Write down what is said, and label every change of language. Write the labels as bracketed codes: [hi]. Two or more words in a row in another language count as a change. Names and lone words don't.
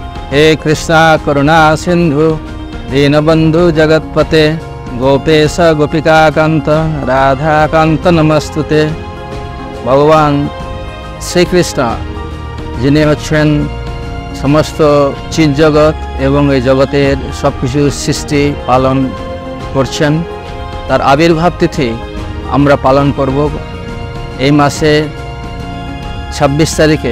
[sa] हे कृष्णा करुणा सिंधु दीनबंधु जगतपते गोपेश गोपिकाकांत राधाकांत नमस्तुते। [bn] भगवान श्रीकृष्ण যিনি হচ্ছেন সমস্ত চিৎ জগৎ এবং এই জগতের সব কিছু সৃষ্টি পালন করছেন, তার আবির্ভাব তিথি আমরা পালন করব এই মাসে 26 তারিখে।